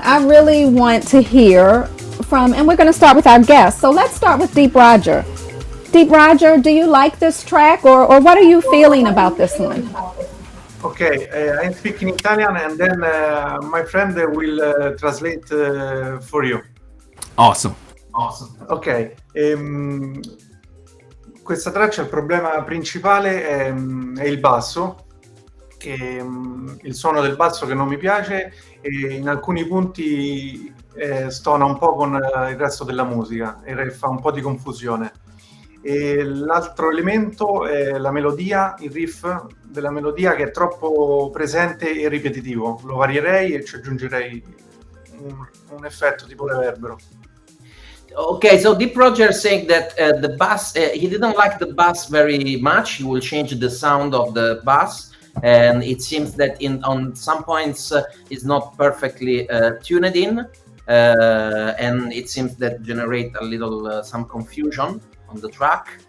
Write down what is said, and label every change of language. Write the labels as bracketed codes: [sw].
[en] I really want to hear from, and we're going to start with our guest. So let's start with Deep Roger. Deep Roger, do you like this track, or what are you feeling about this one? Okay, I speak in Italian, and then my friend will translate for you. Awesome. [it] Ok, questa traccia il problema principale è il basso, il suono del basso che non mi piace e in alcuni punti stona un po' con il resto della musica e fa un po' di confusione. E l'altro elemento è la melodia, il riff della melodia che è troppo presente e ripetitivo. Lo varierei e ci aggiungerei un effetto tipo reverbero. [en] Okay, so Deep Roger saying that the bass, he didn't like the bass very much. He will change the sound of the bass, and it seems that on some points it's not perfectly tuned in, and it seems that generate a little some confusion on the track.